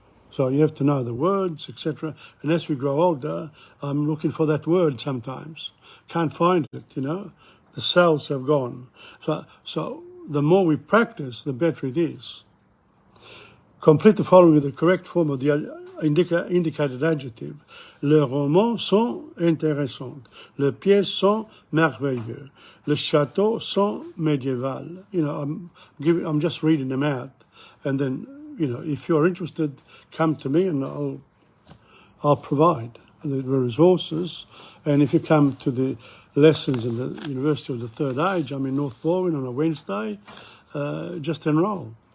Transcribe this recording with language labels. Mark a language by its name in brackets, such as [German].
[English] So you have to know the words, etc. And as we grow older, I'm looking for that word sometimes. Can't find it, you know. The cells have gone. So the more we practice, the better it is. Complete the following with the correct form of the indicated adjective. [French] Les romans sont intéressants. Les pièces sont merveilleux. Les châteaux sont médiévaux. [English] You know, I'm just reading them out, and then, you know, if you're interested, come to me and I'll provide the resources. And if you come to the lessons in the University of the Third Age, I'm in North Baldwin on a Wednesday, just enroll.